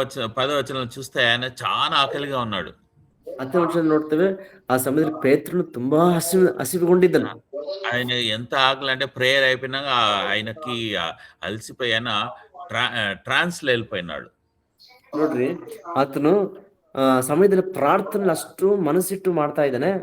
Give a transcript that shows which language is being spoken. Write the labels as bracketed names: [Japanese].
[Telugu] 10వ వచనం చూస్తే ఆయన చాలా ఆకలిగా ఉన్నాడు. [Kannada] 10ನೇ ವಚನ ನೋಡ್ತೇವೆ, ಆ ಸಮಯದಲ್ಲಿ ಪೇತ್ರನು ತುಂಬಾ ಹಸಿವುಗೊಂಡಿದ್ದನು. [Telugu] ఆయన ఎంత ఆకలి అంటే ప్రేయర్ అయిపోయినాక ఆయనకి అలసిపోయి ఆయన ట్రాన్స్ లో వెళ్ళిపోయినాడు. [Kannada] ನೋಡ್ರಿ, ಆತನು ಸಮಯದಲ್ಲಿ ಪ್ರಾರ್ಥನೆ ಅಷ್ಟು ಮನಸ್ಸಿಟ್ಟು ಮಾಡ್ತಾ ಇದ್ದಾನೆ.